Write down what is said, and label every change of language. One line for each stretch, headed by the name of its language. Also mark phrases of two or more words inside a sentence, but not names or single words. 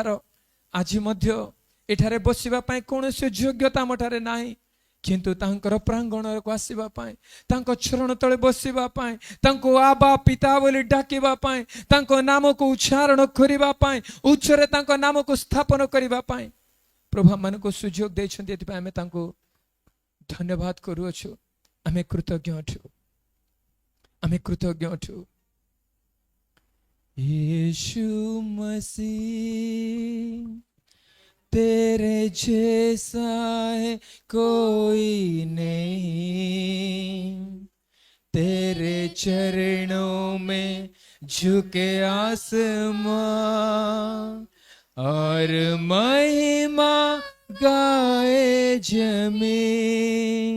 Odia: ଆଜି ମଧ୍ୟ ଏଠାରେ ବସିବା ପାଇଁ କୌଣସି ଯୋଗ୍ୟତା ଆମଠାରେ ନାହିଁ, କିନ୍ତୁ ତାଙ୍କର ପ୍ରାଙ୍ଗଣକୁ ଆସିବା ପାଇଁ, ତାଙ୍କ ଚରଣ ତଳେ ବସିବା ପାଇଁ, ତାଙ୍କୁ ଆବା ପିତା ବୋଲି ଡାକିବା ପାଇଁ, ତାଙ୍କ ନାମକୁ ଉଚ୍ଚାରଣ କରିବା ପାଇଁ, ଉଚ୍ଚରେ ତାଙ୍କ ନାମକୁ ସ୍ଥାପନ କରିବା ପାଇଁ ପ୍ରଭୁ ଆମମାନଙ୍କୁ ସୁଯୋଗ ଦେଇଛନ୍ତି। ଏଥିପାଇଁ ଆମେ ତାଙ୍କୁ ଧନ୍ୟବାଦ କରୁଅଛୁ। ଆମେ କୃତଜ୍ଞ ଅଛୁ, ଆମେ କୃତଜ୍ଞ ଅଛୁ।
Hindi: यीशु मसीह तेरे जैसा है कोई नहीं, तेरे चरणों में झुके आसमां और महिमा गाए जमीन।